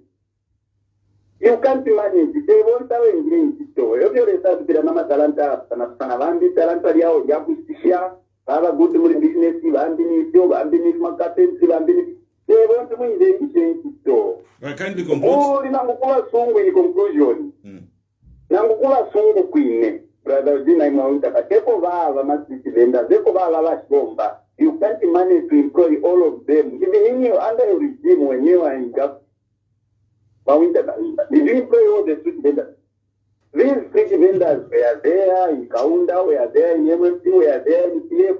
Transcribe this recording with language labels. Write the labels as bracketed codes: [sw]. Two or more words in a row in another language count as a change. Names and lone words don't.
[en] You can't manage. They won't have engaged. If you result with another talanta, have a good business, they won't win the I kindly conclude. In conclusion. [bem] Nangukula sungu kwine. [en] Brother Zina Mauntaka. You can't manage to employ all of them. Even in your under your regime when you are in government. Did you employ all the street vendors? These street vendors were there in Kaunda, were there in MMC, were there in PF.